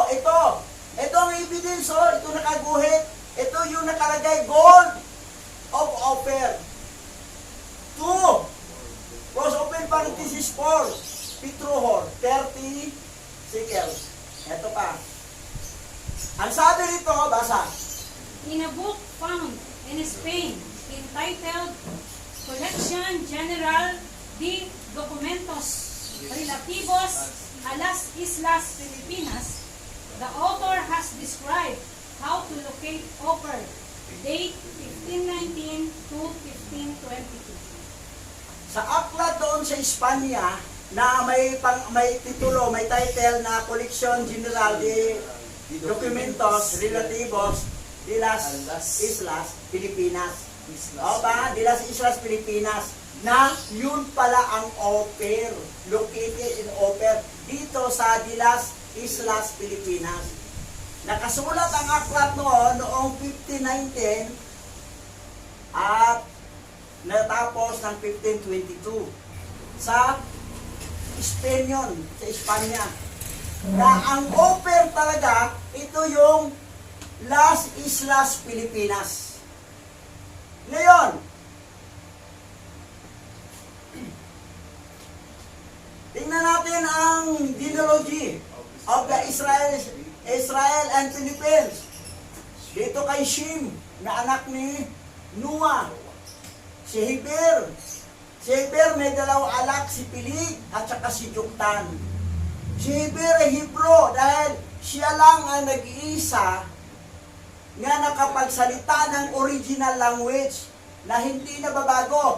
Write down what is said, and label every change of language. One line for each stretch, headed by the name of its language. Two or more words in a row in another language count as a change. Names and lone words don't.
Filipino: Ito ang ebidensya, ito nakaguhit. Ito yung nakalagay,
English: gold of Ophir.
Filipino: 2.
English: Cross open parenthesis 4.
Filipino: Petruhor, 30 shekels. Ito pa. Ang sabi rito, basa.
English: In a book found in Spain entitled Collection General de Documentos Relativos a las Islas Filipinas, the author has described how to locate Ophir, date 1519 to 1522.
Filipino: Sa aklat doon sa Espanya, na may titulo, may title na Collection General de Documentos Relativos de las Islas Filipinas. De las Islas Filipinas, na yun pala ang Ophir,
English: located in Ophir,
Filipino: dito sa de las Islas Filipinas. Nakasulat ang aklat noong 1519 at natapos ng 1522 sa Spain yun, sa Espanya. Na ang Ophir talaga, ito yung Las Islas Filipinas. Ngayon, tingnan natin ang
English: genealogy of the Israel and Philippines.
Filipino: Dito kay Shem, na anak ni Noah. Si Heber. Si Heber may dalawang anak, si Pilig at saka si Joktan. Si Heber ay Hebro dahil siya lang ang nag-iisa nga nakapagsalita ng
English: original language
Filipino: na hindi nababago.